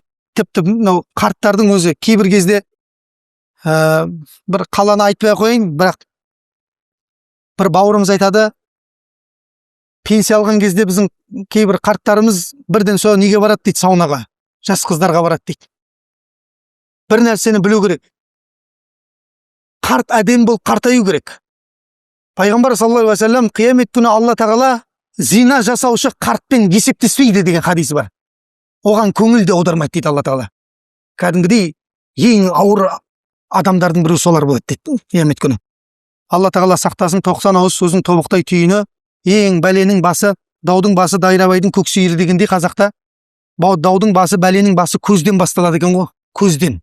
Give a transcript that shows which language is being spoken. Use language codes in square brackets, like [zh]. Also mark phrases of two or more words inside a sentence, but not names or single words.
[kk] Тіпті мынау қарттардың өзі кейбір кезде бір қаланы айтпай қойын, бірақ бір бауырымыз айтады, пенсия алған кезде біздің кейбір қарттарымыз бірден сол неге барады дейді, саунаға, жас қыздарға барады дейді. Бір нәрсені білу керек. Қарт әдем болып қартаю керек. Пайғамбар [ar] صلى الله عليه وسلم [kk] қиямет күні Алла тағала зина жасаушы қартпен есептеспейді деген хадисі бар. Оған көңіл де аудармайды дейді Алла тағала. Кәдімгідей ең ауыр адамдардың бірі солар болады дейді қиямет күні. Алла тағала сақтасын. 90 ауыз сөздің тобықтай түйіні, ең бәленің басы, даудың басы дайрабайдың көксүйірі дегендей қазақта, даудың басы, бәленің басы көзден басталады екен ғой, көзден.